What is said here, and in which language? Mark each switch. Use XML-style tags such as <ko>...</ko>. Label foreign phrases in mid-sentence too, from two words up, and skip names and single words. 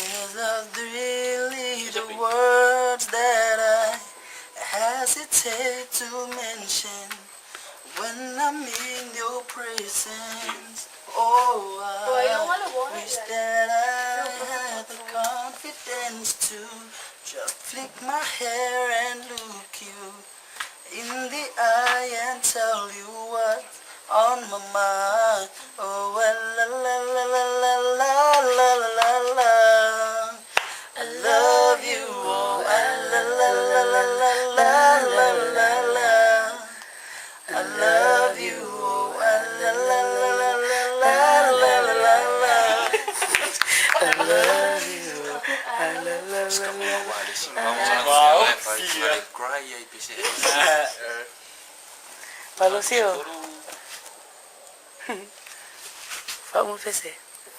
<en>are really the words that I hesitate to mention when I'm in your presence. Oh, I wish that I had the confidence to just flick my hair and look you in the eye and tell you what's on my mind. Oh, la la la la la la la la la. I love you. Oh, la la la la la la la la la. I love you. Oh, la la la la la la la la la. I love you. La la la la.</en> <pt>Falou, senhor. Vamos, PC.</pt>